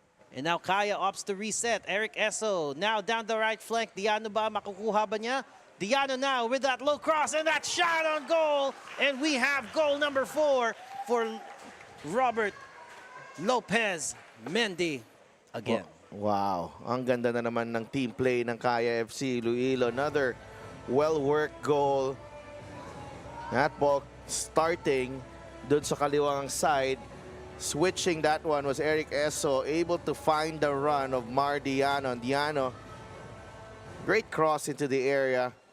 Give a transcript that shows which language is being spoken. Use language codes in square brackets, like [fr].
[en] And now Kaya opts to reset. Eric Esso now down the right flank. Diano ba? [tl] Makukuha ba niya? [en] Diano now with that low cross and that shot on goal. And we have goal number 4 for Robert Lopez Mendy again. Wow. [tl] Ang ganda na naman ng team play ng Kaya FC-Iloilo. [en] Another well-worked goal. That ball starting [tl] dun sa kaliwang [en] side. Switching that one was Eric Esso, able to find the run of Mar Diano. Diano, great cross into the area.